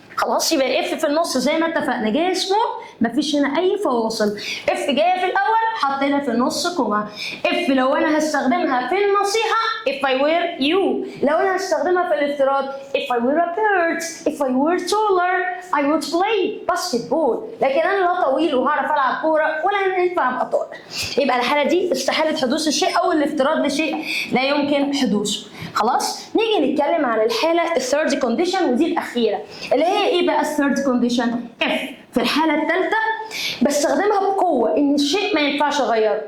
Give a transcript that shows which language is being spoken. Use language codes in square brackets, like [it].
[ar] خلاص يبقى اف في النص زي ما اتفقنا جايه اسمه، مفيش هنا اي فواصل. اف جايه في الاول حطينا في النص كوما. if لو انا هستخدمها في النصيحه [en] if I were you. [ar] لو انا هستخدمها في الافتراض [en] if I were a bird if I were taller I would play basketball. [ar] لكن انا لا طويل وهعرف العب كوره ولا ينفع ابقى طائر. يبقى الحاله دي استحاله حدوث الشيء او الافتراض لشيء لا يمكن حدوثه. خلاص نيجي نتكلم عن الحاله الثيرد كونديشن ودي الاخيره اللي هي ايه بقى الثيرد كونديشن؟ if في الحاله الثالثه بستخدمها بقوه ان الشيء ما ينفعش اغيره.